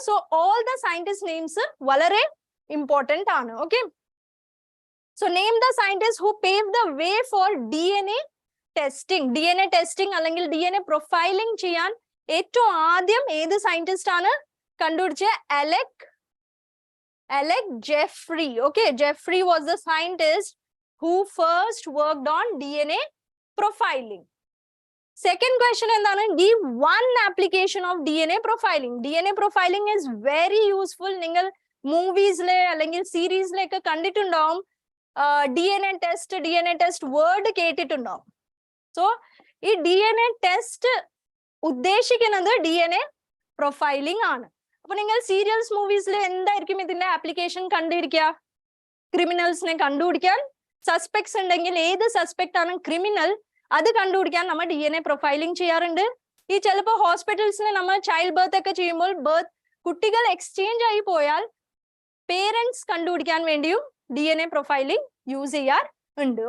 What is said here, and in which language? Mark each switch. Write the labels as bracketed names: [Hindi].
[Malayalam] So all the scientist names വളരെ important ആണ്. [English] Okay, so name the scientist who pave the way for DNA testing. [Malayalam] DNA testing അല്ലെങ്കിൽ DNA profiling ചെയ്യാൻ ഏറ്റവും ആദ്യം ഏത് scientist ആണ് കണ്ടുപിടിച്ച? [English] Alec Jeffrey. Okay, Jeffrey was the scientist who first worked on DNA profiling. [Malayalam] Second question endana? [English] Give one application of DNA profiling. DNA profiling is very useful. [Malayalam] Ningal movies le allengil series le okke kanditundavum. [English] DNA test word kettitundavum. [Malayalam] So ee DNA test ഉദ്ദേശിക്കുന്നത് DNA profiling ആണ്. അപ്പൊ നിങ്ങൾ serials മൂവീസിൽ എന്തായിരിക്കും ഇതിന്റെ application കണ്ടിരിക്കുക? ക്രിമിനൽസിനെ കണ്ടുപിടിക്കാൻ, suspects ഉണ്ടെങ്കിൽ ഏത് suspect ആണ് ക്രിമിനൽ അത് കണ്ടുപിടിക്കാൻ നമ്മൾ DNA പ്രൊഫൈലിംഗ് ചെയ്യാറുണ്ട്. ഈ ചിലപ്പോൾ ഹോസ്പിറ്റൽസിൽ നമ്മൾ ചൈൽഡ് ബർത്ത് ഒക്കെ ചെയ്യുമ്പോൾ കുട്ടികൾ എക്സ്ചേഞ്ച് ആയി പോയാൽ പേരൻസ് കണ്ടുപിടിക്കാൻ വേണ്ടിയും DNA പ്രൊഫൈലിംഗ് യൂസ് ചെയ്യാറുണ്ട്.